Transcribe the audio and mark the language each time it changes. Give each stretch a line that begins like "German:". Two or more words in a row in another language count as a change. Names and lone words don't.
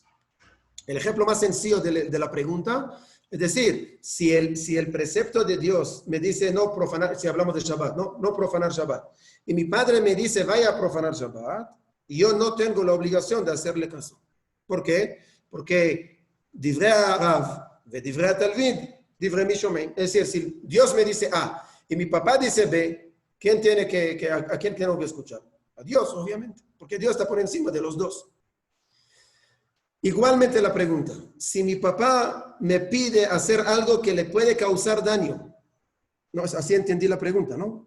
Spanish: El ejemplo más sencillo de la pregunta, es decir, si el precepto de Dios me dice no profanar, si hablamos de Shabbat, no profanar Shabbat, y mi padre me dice vaya a profanar Shabbat, y yo no tengo la obligación de hacerle caso.
Hebrew: ¿Por qué? Porque דברי הרב ודברי תלמיד דברי מי שומעין.
Spanish: Es decir, si Dios me dice A y mi papá dice B, ¿a quién tengo que escuchar? A Dios, obviamente, porque Dios está por encima de los dos. Igualmente la pregunta, si mi papá me pide hacer algo que le puede causar daño, no, así entendí la pregunta, ¿no?